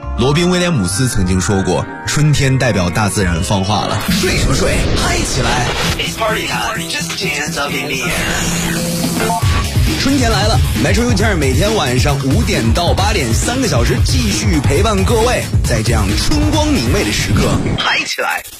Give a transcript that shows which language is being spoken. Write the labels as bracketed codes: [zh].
[zh] 罗宾威廉姆斯曾经说过，春天代表大自然放话了。睡什么睡？嗨起来。 [en] It's party time, just dance up in the air. [zh] 春天来了，Metro U10每天晚上五点到八点，三个小时继续陪伴各位，在这样春光明媚的时刻，嗨起来。